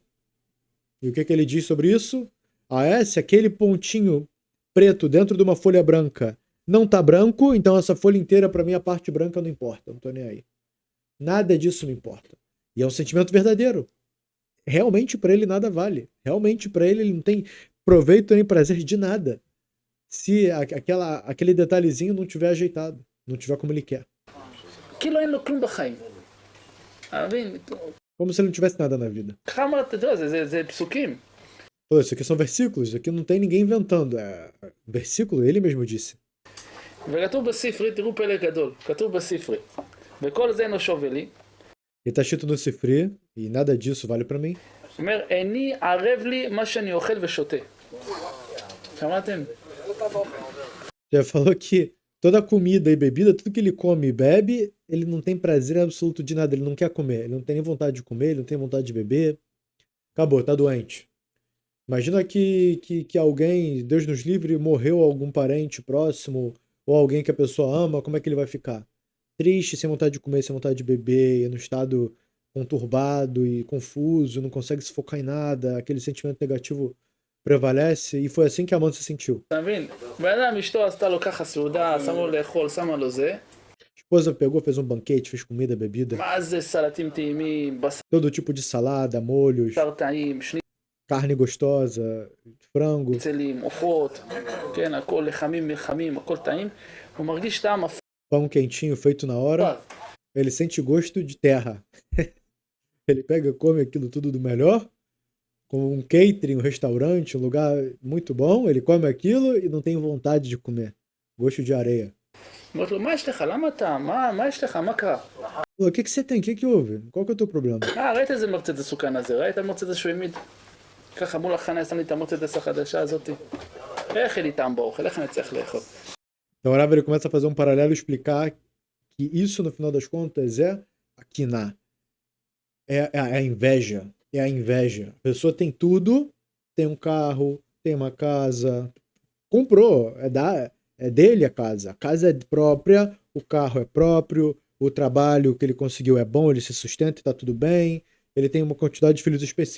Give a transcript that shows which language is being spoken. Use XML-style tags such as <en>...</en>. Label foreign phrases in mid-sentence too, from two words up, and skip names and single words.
<pt>E o que ele diz sobre isso? Se aquele pontinho preto dentro de uma folha branca não tá branco, então essa folha inteira, pra mim, a parte branca não importa, não tô nem aí. Nada disso me importa. E é um sentimento verdadeiro. Realmente pra ele nada vale. Realmente pra ele não tem proveito nem prazer de nada. Se aquele detalhezinho não tiver ajeitado, não tiver como ele quer.</pt> <he>כאילו אין לו כלום בחיים. מבין?</he> <pt>Como se ele não tivesse nada na vida.</pt> <he>ככה אמרת, אתה יודע, זה פסוקים.</he> <pt>Pô, isso aqui são versículos, isso aqui não tem ninguém inventando. É versículo, ele mesmo disse.</pt> <he>וכתוב בספרי, תראו פלא גדול, כתוב בספרי. וכל זה אינו שווה לי.</he> <pt>E tá escrito no Sifri, e nada disso vale pra mim.</pt> <he>אומר, איני ערב לי מה שאני אוכל ושותה. שמעתם?</he> <pt>Já falou que toda comida e bebida, tudo que ele come e bebe, ele não tem prazer absoluto de nada, ele não quer comer, ele não tem nem vontade de comer, ele não tem vontade de beber. Acabou, tá doente. Imagina que alguém, Deus nos livre, morreu algum parente próximo, ou alguém que a pessoa ama, como é que ele vai ficar? Triste, sem vontade de comer, sem vontade de beber, no estado conturbado e confuso, não consegue se focar em nada, aquele sentimento negativo prevalece, e foi assim que a Amon se sentiu.</pt> <he>אתה מבין? בן אדם אשתו עשתה לו ככה סעודה, שמו לו לאכול, שמה לו זה.</he> <pt>A esposa pegou, fez um banquete, fez comida, bebida,</pt> <he>מה זה סלטים טעימים,</he> <pt>todo tipo de salada, molhos,</pt> <he>בשר טעים,</he> <pt>carne gostosa, frango,</pt> <he>שניצלים, עופות, כן, הכל לחמים מלחמים, הכל טעים. הוא מרגיש טעם</he> <pt>pão quentinho feito na hora,</pt> <he>אפל.</he> <pt>ele sente gosto de terra. Ele pega, come aquilo tudo do melhor, com um catering, um restaurante, um lugar muito bom, ele come aquilo e não tem vontade de comer. Gosto de areia.</pt> <he>אומרת לו, מה יש לך? למה אתה? מה יש לך? מה קרה?</he> <pt>O que você tem? O que houve? Qual que é o teu problema?</pt> <he>ראית איזה מרצדס סוכן הזה? ראית מרצדס שהוא העמיד? ככה מול החניה שם לי את המרצדס החדשה הזאתי. איך יהיה לי טעם באוכל? איך אני צריך לאכול?</he> <pt>Então, o Rav, ele começa a fazer um paralelo e explicar que isso, no final das contas, é a quiná. É a inveja. É a inveja. A pessoa tem tudo, tem um carro, tem uma casa, comprou, é dele a casa é própria, o carro é próprio, o trabalho que ele conseguiu é bom, ele se sustenta e tá tudo bem, ele tem uma quantidade de filhos específica.</pt>